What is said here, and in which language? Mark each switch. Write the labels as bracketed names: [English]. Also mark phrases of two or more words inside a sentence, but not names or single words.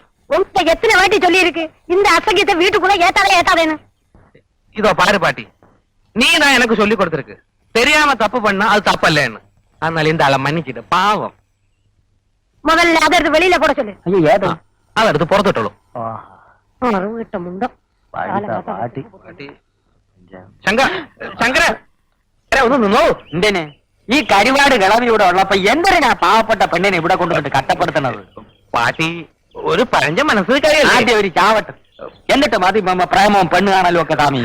[Tamil] உங்க எத்தனை வாட்டி சொல்லி இருக்கு இந்த அசகியத்தை வீட்டுக்குள்ள ஏத்தாதேன்னு. இதோ பாரு பாட்டி, நீ தான் எனக்கு சொல்லி கொடுத்திருக்கு தெரியாம தப்பு பண்ணா அது தப்பல்லன்னு. அதனால இந்த ஆளை மன்னிக்கிட்டு பாவம். முதல்ல அதை எடுத்து வெளியில போட சொல்லு. ஐயோ ஏதோ அதை எடுத்து புறத்துட்டோம். வீட்ட முண்டம் [Malayalam] പാട്ടി. ശങ്കര ഒന്ന് നിന്നോ. എന്തിന് ഈ കരിവാട് കിളവി ഇവിടെ ഉള്ളപ്പോ എന്തിനാ പാവപ്പെട്ട പെണ്ണിനെ ഇവിടെ കൊണ്ടുപോയിട്ട് കട്ടപ്പെടുത്തണത്? പാട്ടി ഒരു പഴഞ്ച മനസ്സ് കഴിയല്ലേ. ആദ്യം ഒരു ചാവട്ട്, എന്നിട്ട് മതി പ്രേമവും പെണ്ണ് കാണലും ഒക്കെ.